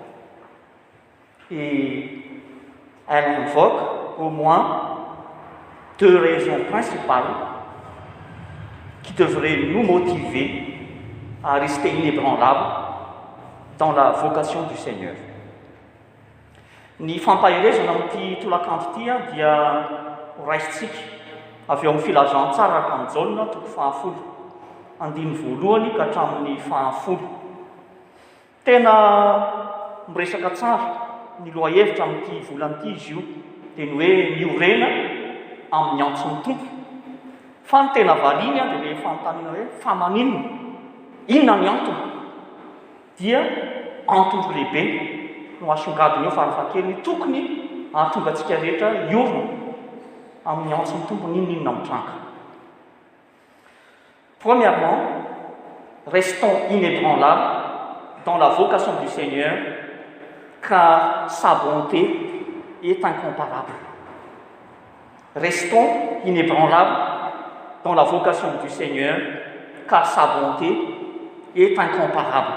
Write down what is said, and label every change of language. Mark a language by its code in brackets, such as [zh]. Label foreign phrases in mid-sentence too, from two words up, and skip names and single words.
[fr] Et elle invoque au moins 2 raisons principales qui devraient nous motiver à rester inébranlables dans la vocation du Seigneur. [mg] Ny fampahelezana amin'ity tolakandro ity dia raisitsika avy eo amin'ny filazantsara araka ny jaona toko 10 andiny voalohany ka hatramin'ny 10. Tena miresaka tsara ny lohahevitra amin'ity volan'ity izy io dia ny hoe miorena amin'ny antson'ny tompo. Fa ny tena valiny dia rehefa anontaniana hoe fa maninona? Inona ny antony? Dia antony lehibe no asongadiny eo farafahakeliny tokony ahatonga antsika rehetra iorona amin'ny antson'ny tompo n'inona mitranga. [fr] Premièrement, restons inébranlables dans la vocation du Seigneur, car sa bonté est incomparable. Restons inébranlables dans la vocation du Seigneur, car sa bonté est incomparable.